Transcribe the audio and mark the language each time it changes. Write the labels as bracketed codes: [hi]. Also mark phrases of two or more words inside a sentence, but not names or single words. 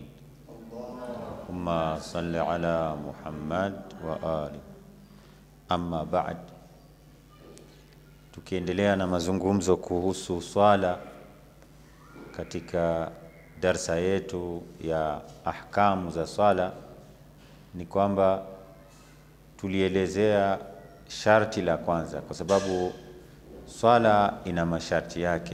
[ar] اللهم صل على محمد وآل. أما بعد. [sw] Tukiendelea na mazungumzo kuhusu swala katika darsa yetu ya ahkamu za swala, ni kwamba tulielezea sharti la kwanza, kwa sababu swala ina masharti yake.